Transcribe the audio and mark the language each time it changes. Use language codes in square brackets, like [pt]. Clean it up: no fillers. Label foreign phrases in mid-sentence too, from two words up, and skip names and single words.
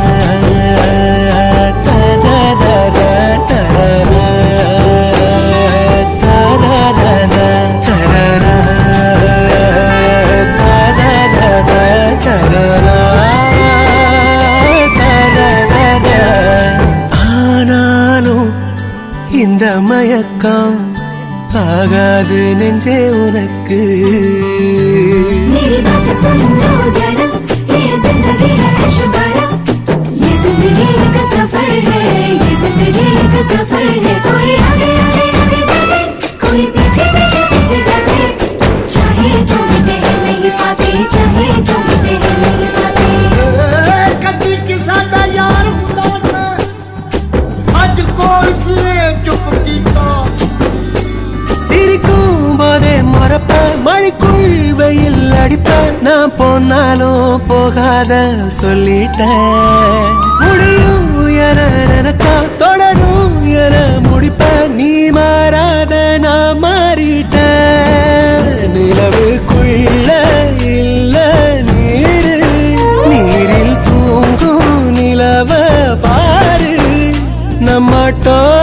[ta] தரரா தரரா தரரா தரரா தரரா ஆனாலும் இந்த மயக்கம் ஆகாது நெஞ்சே உனக்கு [hi] मेरी बात सुन लो जरा ये जिंदगी है ऐशबारा ये जिंदगी का सफर है ये जिंदगी का सफर है कोई आगे आगे आगे जाते कोई पीछे पीछे पीछे जाते चाहे तो मिटे नहीं पाते चाहे तो मिटे नहीं पाते [pa] ਕਦੀ ਕਿਸਾ ਦਾ ਯਾਰ ਹੁੰਦਾ ਸਾ ਅਜ ਕੋਈ ਫਿਰੇ ਚੁਪ ਕੀਤਾ [ta] சிரிக்கும் போதே மறப்ப மழைக்குள் வெயில் அடிப்ப நான் போனாலும் போகாத சொல்லிட்டேன் முடியும் என நினைச்சா தொடரும் என முடிப்ப நீ மாறாத நான் மாறிட்டேன் நிலவுக்குள்ள இல்ல நீரு நீரில் தூங்கும் நிலவ பாரு நம்மட்டோ